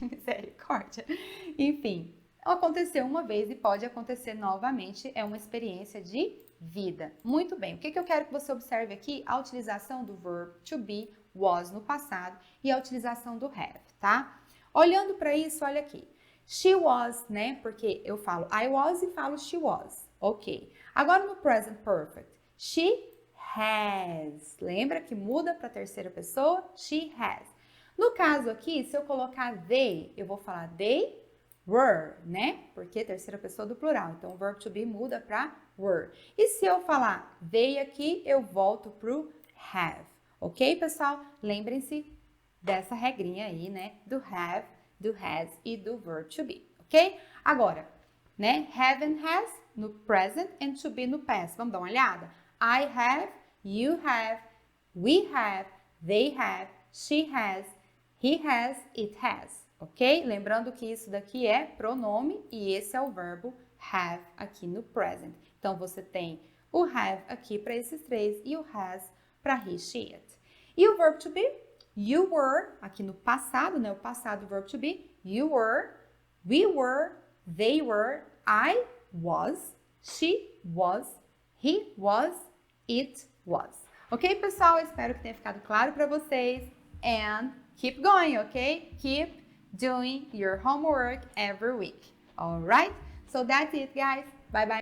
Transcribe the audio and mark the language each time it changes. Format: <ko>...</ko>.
<pt>Misericórdia. Enfim, aconteceu uma vez e pode acontecer novamente. É uma experiência de vida. Muito bem. O que eu quero que você observe aqui? A utilização do verb to be, was no passado, e a utilização do have, tá? Olhando para isso, olha aqui.</pt> <en>She was, né?</en> <pt>Porque eu falo I was e falo she was. Ok. Agora no present perfect.</pt> <en>She has.</en> <pt>Lembra que muda para a terceira pessoa? She has. No caso aqui, se eu colocar they, eu vou falar they were, né? Porque terceira pessoa do plural. Então, o verb to be muda para were. E se eu falar they aqui, eu volto pro have. Ok, pessoal? Lembrem-se dessa regrinha aí, né? Do have, do has e do verb to be. Ok? Agora, né? Have and has no present and to be no past. Vamos dar uma olhada?</pt> <en>I have, you have, we have, they have, she has, he has, it has. Ok?</en> <pt>Lembrando que isso daqui é pronome e esse é o verbo have aqui no present. Então, você tem o have aqui para esses três e o has para he, she, it. E o verbo to be? You were, aqui no passado, né? O passado, o verbo to be.</pt> <en>You were, we were, they were, I was, she was, he was, it was.</en> <pt>Ok, pessoal? Espero que tenha ficado claro para vocês.</pt> <en>And keep going, ok? Keep doing your homework every week. Alright? So that's it, guys. Bye bye.</en>